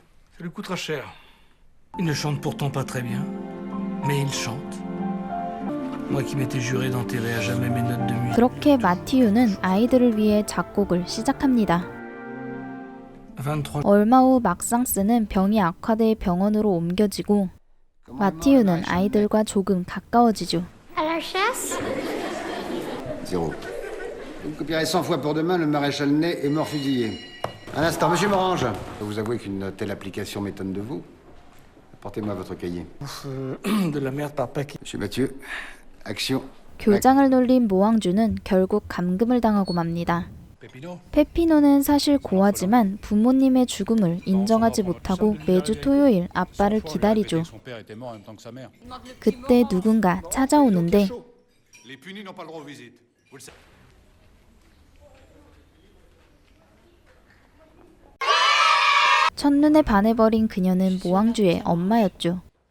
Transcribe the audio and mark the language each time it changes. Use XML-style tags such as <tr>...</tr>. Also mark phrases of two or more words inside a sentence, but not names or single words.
<ko>그렇게 마티유는 아이들을 위해 작곡을 시작합니다. 얼마 후 막상스는 병이 악화돼 병원으로 옮겨지고 마티유는 아이들과 조금 가까워지죠.</ko> <fr>Vous copierez 100 fois pour demain, le maréchal Ney est mort fusillé. Un instant, monsieur Morange. Vous avouez qu'une telle application m'étonne de vous. Apportez-moi votre cahier. De la merde par paquet. Monsieur Mathieu, action.</fr> <ko>교장을 놀린 모왕주는 결국 감금을 당하고 맙니다. 페피노는 사실 고아지만 부모님의 죽음을 인정하지 못하고 매주 토요일 아빠를 기다리죠. 그때 누군가 찾아오는데 첫눈에 반해버린 그녀는 모왕주의 엄마였죠.</ko>